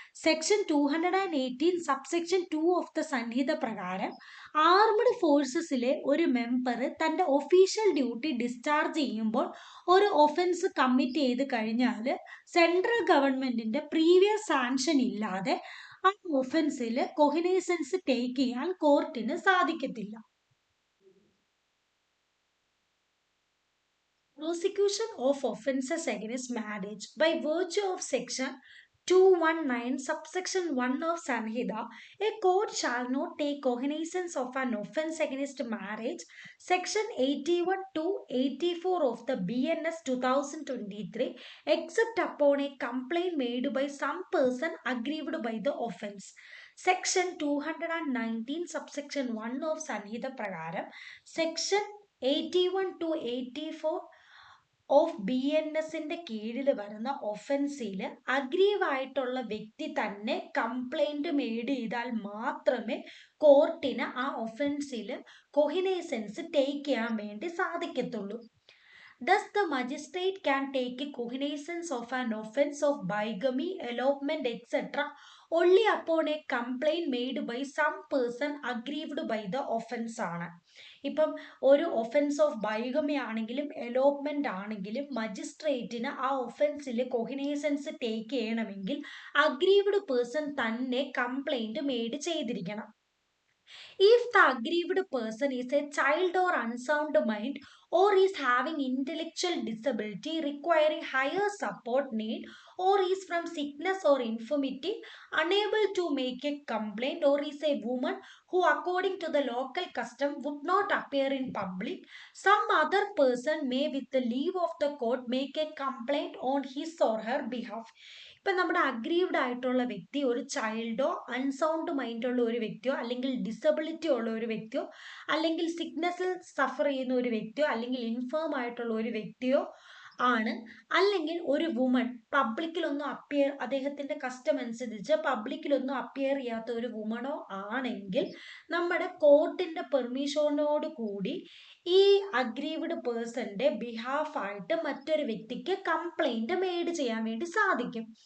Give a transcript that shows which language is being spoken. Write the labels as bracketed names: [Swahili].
[English] Section 218 subsection 2 of the Sanhita [Malayalam] Prakaram, armed ഫോഴ്സസിലെ ഒരു member തൻ്റെ official duty discharge ചെയ്യുമ്പോൾ ഒരു ഒഫൻസ് കമ്മിറ്റ് ചെയ്ത് കഴിഞ്ഞാൽ സെൻട്രൽ ഗവൺമെന്റിന്റെ പ്രീവിയസ് സാങ്ഷൻ ഇല്ലാതെ ആ ഒഫൻസിൽ കൊഹിനൈസൻസ് ടേക്ക് ചെയ്യാൻ കോർട്ടിന് സാധിക്കത്തില്ല. [English] Prosecution of offences against marriage by virtue of section 219 subsection 1 of Sanhita, a court shall not take cognizance of an offence against marriage, section 81 to 84 of the BNS 2023, except upon a complaint made by some person aggrieved by the offence. Section 219 subsection 1 of Sanhita [Malayalam] Prakaram, section 81 to 84 of BNSന്റെ കീഴിൽ വരുന്ന ഒഫൻസിൽ അഗ്രീവ് ആയിട്ടുള്ള വ്യക്തി തന്നെ complaint made ചെയ്താൽ മാത്രമേ കോർട്ടിന് ആ ഒഫൻസിൽ കൊഹിനൈസൻസ് take ചെയ്യാൻ വേണ്ടി സാധിക്കത്തുള്ളൂ. [English] Thus, the magistrate can take cognizance of an offence of bigamy, elopement, etc. only upon a complaint made by some person aggrieved by the offence ആണ്. [Malayalam] ഇപ്പം ഒരു ഒഫൻസ് ഓഫ് ബൈഗമി ആണെങ്കിലും എലോപ്മെന്റ് ആണെങ്കിലും മജിസ്ട്രേറ്റിന് ആ ഒഫൻസിൽ കൊഹിനൈസൻസ് ടേക്ക് ചെയ്യണമെങ്കിൽ അഗ്രീവ്ഡ് പേഴ്സൺ തന്നെ കംപ്ലൈന്റ് മെയ്ഡ് ചെയ്തിരിക്കണം. [English] If the aggrieved person is a child or unsound mind or is having intellectual disability requiring higher support need or is from sickness or infirmity unable to make a complaint or is a woman who according to the local custom would not appear in public, some other person may with the leave of the court make a complaint on his or her behalf. [Malayalam] ഇപ്പം നമ്മുടെ aggrieved ആയിട്ടുള്ള വ്യക്തി ഒരു ചൈൽഡോ unsound മൈൻഡുള്ള ഒരു വ്യക്തിയോ അല്ലെങ്കിൽ disability ഉള്ള ഒരു വ്യക്തിയോ അല്ലെങ്കിൽ സിക്നസ്സിൽ സഫർ ചെയ്യുന്ന ഒരു വ്യക്തിയോ അല്ലെങ്കിൽ ഇൻഫേം ആയിട്ടുള്ള ഒരു വ്യക്തിയോ ആണ്, അല്ലെങ്കിൽ ഒരു വുമൺ പബ്ലിക്കിലൊന്നും അദ്ദേഹത്തിന്റെ കസ്റ്റം അനുസരിച്ച് പബ്ലിക്കിലൊന്നും അപ്പിയർ ചെയ്യാത്ത ഒരു വുമണോ ആണെങ്കിൽ നമ്മുടെ കോർട്ടിന്റെ പെർമിഷനോട് കൂടി ഈ അഗ്രീവ്ഡ് പേഴ്സന്റെ ബിഹാഫ് ആയിട്ട് മറ്റൊരു വ്യക്തിക്ക് കംപ്ലൈന്റ് മെയ്ഡ് ചെയ്യാൻ വേണ്ടി സാധിക്കും.